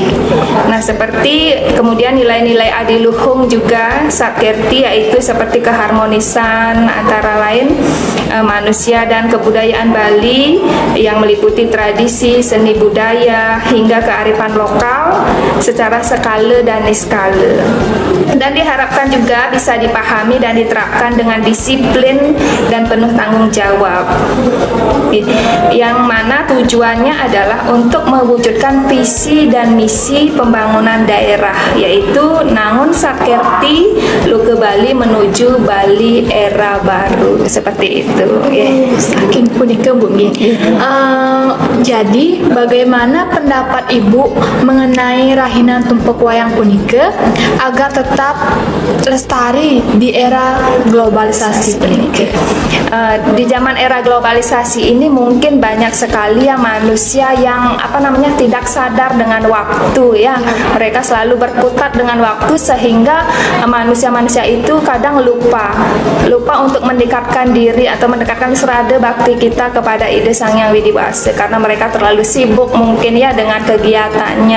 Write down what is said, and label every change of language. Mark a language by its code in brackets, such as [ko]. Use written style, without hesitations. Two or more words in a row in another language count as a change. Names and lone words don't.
[id] Nah, seperti kemudian nilai-nilai adiluhung juga sakirti, yaitu seperti keharmonisan antara lain manusia dan kebudayaan Bali yang meliputi tradisi, seni budaya hingga kearifan lokal secara skala dan niskala. Dan diharapkan juga bisa dipahami dan diterapkan dengan disiplin dan penuh tanggung jawab, yang mana tujuannya adalah untuk mewujudkan visi dan misi pembangunan daerah, yaitu nangun sakerti luke Bali menuju Bali era baru, seperti itu, ya. [ban] Saking punika, Bu. [id] Jadi bagaimana pendapat Ibu mengenai rahinan tumpak wayang punika agar tetap lestari di era globalisasi punika? Di zaman era globalisasi ini mungkin banyak sekali ya manusia yang tidak sadar dengan waktu, ya. Mereka selalu berkutat dengan waktu sehingga manusia-manusia itu kadang lupa untuk mendekatkan diri atau mendekatkan serada bakti kita kepada ide Sang Hyang Widi-Wasa, karena mereka terlalu sibuk mungkin, ya, dengan kegiatannya.